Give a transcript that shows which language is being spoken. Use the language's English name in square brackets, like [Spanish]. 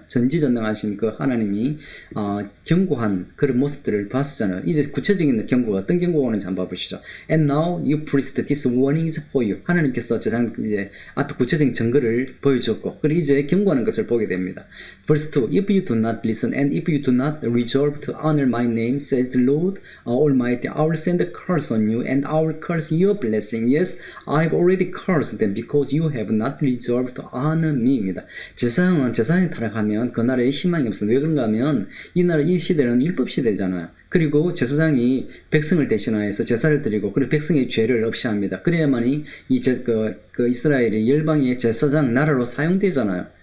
[Korean] 전지전능하신 그 하나님이 경고한 그런 모습들을 봤었잖아요. 이제 구체적인 경고가 어떤 경고가 오는지 한번 봐보시죠. [English] And now you priest, this warning is for you. [Korean] 하나님께서 이제 앞에 구체적인 증거를 보여줬고, 그리고 이제 경고하는 것을 보게 됩니다. [English] Verse 2. If you do not listen and if you do not resolve to honor my name, says the Lord Almighty, I will send a curse on you and I will curse your blessing. Yes, I have already cursed them because you have not resolved to honor me입니다. [Korean] 제사장이 타락하면 그 나라에 희망이 없습니다. 왜 그런가 하면 이 시대는 율법 시대잖아요. 그리고 제사장이 백성을 대신하여서 제사를 드리고, 그리고 백성의 죄를 없이 합니다. 그래야만이 이스라엘이 열방의 제사장 나라로 사용되잖아요.